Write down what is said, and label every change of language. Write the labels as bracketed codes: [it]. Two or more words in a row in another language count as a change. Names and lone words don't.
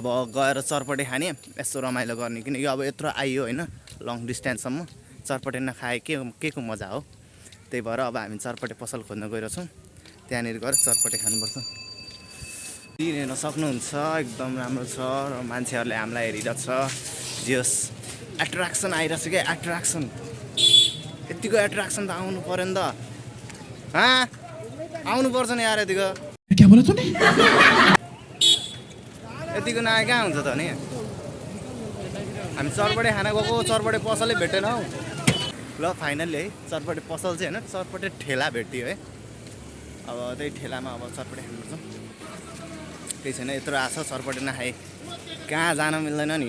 [ne] गएर चटपटे खाने यस्तो रमाइलो गर्ने किनकि अब यत्रो आइयो होइन [en] long distanceसम्म [ne] चटपटे नखाए के को मजा हो त्यही भएर अब हामी चटपटे पसल खोज्न गइरहेछौँ त्यहाँनिर गएर चटपटे खानुपर्छ हेर्न सक्नुहुन्छ एकदम राम्रो छ र मान्छेहरूले हामीलाई हेरिरहेको छ जस एट्र्याक्सन आइरहेछ क्या एट्र्याक्सन यतिको एट्र्याक्सन त आउनु पऱ्यो नि त आउनुपर्छ नि यार यतिको [hi] क्या बोला तूने [ne] यतिको नआए कहाँ हुन्छ त नि हामी चटपटे खाना गएको चटपटे पसलै भेटेन हौ ल फाइनल्ली है चटपटे पसल चाहिँ होइन चटपटे ठेला भेट्यो है अब त्यही ठेलामा अब चटपटे खानुपर्छ केही छैन यत्रो आएको छ चटपटे नखाए कहाँ जान मिल्दैन नि